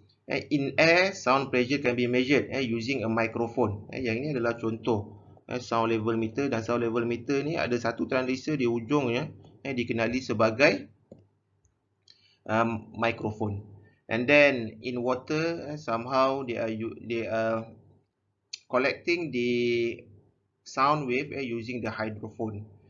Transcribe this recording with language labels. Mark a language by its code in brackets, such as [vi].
[en] In air, sound pressure can be measured using a microphone. [ms] Yang ini adalah contoh sound level meter, dan sound level meter ni ada satu transistor di ujungnya dikenali sebagai microphone. [en] And then in water, somehow they are collecting the sound wave using the hydrophone.